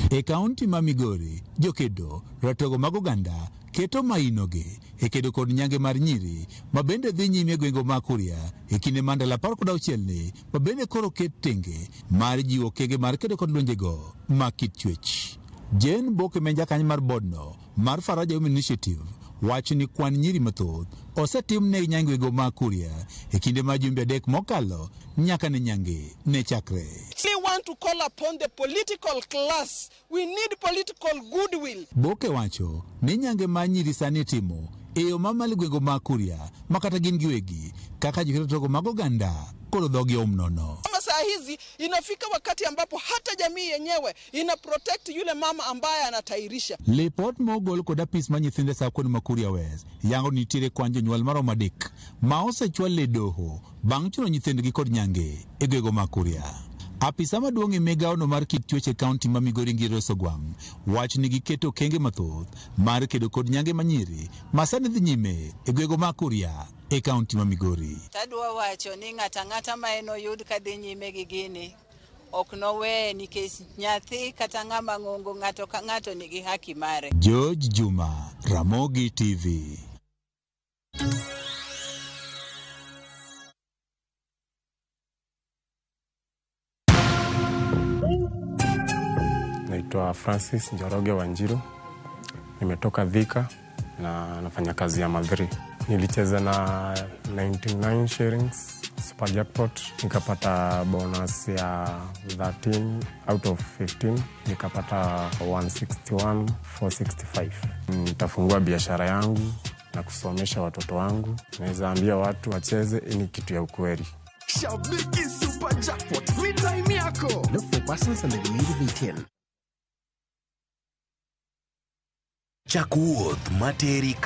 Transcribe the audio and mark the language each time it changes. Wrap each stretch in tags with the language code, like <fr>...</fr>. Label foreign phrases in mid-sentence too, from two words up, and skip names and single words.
<luo>E kaunti ma Migori, jokedo ratogo mag oganda keto mainogi e kedo kod nyange mar nyiri ma bende dhi nyime gwengo ma Kuria e kinde Mandala par kod auchiel ni ma bende koro ket tenge mar jiwo okenge mar kedo kod lwenjego mag kit chwech. Jane Boke menja kany mar bodno mar Faraja Women Initiative wacho ni kwan nyiri mathoth osetim ne nyangego ma Kuria e kinde ma jumbe adek mokalo nyaka ne nyange ne chakre.</luo> <en>We want to call upon the political class. We need political goodwill.</en> <luo>Boke wacho ni nyange ma nyiri sani timo e yo mamalo gwego ma Kuria makata gin giwegi kaka joketogo mag oganda koro dhogi omnono.</luo> <sw>Saa hizi inafika wakati ambapo hata jamii yenyewe ina protect yule mama ambaye anatairisha.</sw> <luo>Report mogol kod apis ma nyithinde sa kod ma Kuria West yango nitiere kwan jonyuol maromo adek ma osechwal e doho bang' chuno nyithindgi kod nyange e gwego ma Kuria. Apisa maduong' e migaono mar kit chwech e kaunti ma Migori Ngire Osogwang wach ni giketo okenge mathoth mar kedo kod nyange manyiri ma sani dhi nyime e gwego ma Kuria e kaunti ma Migori. Tadwa wacho ni ng'ata ma eno yud ka dhi nyime gi gini ok nowe nikech nyathi kata ng'ama ng'ongo ng'ato ka ng'ato nigi haki mare. George Juma, Ramogi TV.</luo> <sw>Naitwa Francis Njoroge Wanjiru. Nimetoka Thika na nafanya kazi ya Madhri. Nilicheza na 99 shillings</sw> <en>super jackpot,</en> <sw>nikapata bonus ya 13</sw> <en>out of</en> <sw>15, nikapata 161,465. Nitafungua biashara yangu na kusomesha watoto wangu. Naweza ambia watu wacheze, ni kitu ya ukweli. Shabiki Super Jackpot,</sw> <en>free time</en> <sw>yako.</sw> <en>Look for persons under the age of 18.</en> <luo>Chakuoth materi</luo>